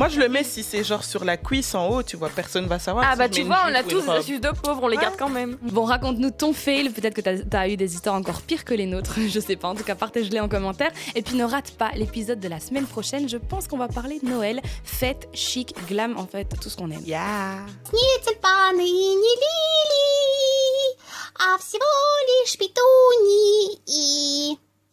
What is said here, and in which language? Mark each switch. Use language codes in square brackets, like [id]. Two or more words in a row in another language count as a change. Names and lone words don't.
[fr] Moi, je le mets si c'est genre sur la cuisse en haut, tu vois, personne va savoir. Ah Si bah je tu mets vois, une on a jupe ou une tous des robe. astuces de pauvres, on les garde quand même. Bon, raconte-nous ton fail. Peut-être que t'as eu des histoires encore pires que les nôtres. Je sais pas. En tout cas, partage-les en commentaire. Et puis ne rate pas l'épisode de la semaine prochaine. Je pense qu'on va parler de Noël, fête, chic, glam, en fait, tout ce qu'on aime. Yeah. [ru] Тюльпаны не лилии, а всего лишь петунии.